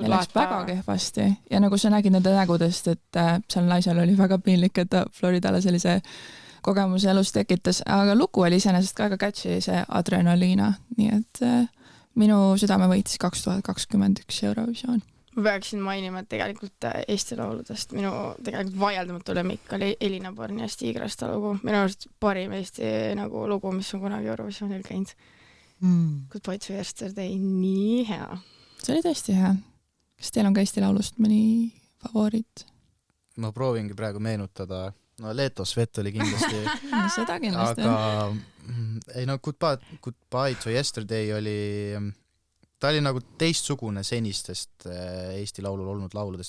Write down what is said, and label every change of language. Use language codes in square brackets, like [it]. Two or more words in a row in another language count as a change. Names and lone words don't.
[et] Neil läks väga kehvasti ja nagu sa nägid nende nägudest, et seal naisel oli väga piinlik, et ta Floridale sellise kogemuse elus tekitas, aga lugu oli iseenesest ka väga catchy, see Adrenaliina, nii et minu südame võitis 2021 Eurovisioon. Ma peaksin mainima, et tegelikult Eesti lauludest minu tegelikult vaieldamatu lemmik oli Elina Born ja Stigrasta lugu. Minu arust parim Eesti nagu lugu, mis on kunagi Eurovisioonil käinud. Goodbye to Yesterday, nii hea. See oli tõesti hea. Kas teil on ka Eesti laulust mõni favoriit? Ma proovingi praegu meenutada. Leto Svet oli kindlasti. Seda kindlasti. Aga Goodbye to Yesterday oli... Ta oli nagu teistsugune senistest Eesti laulul olnud lauludest.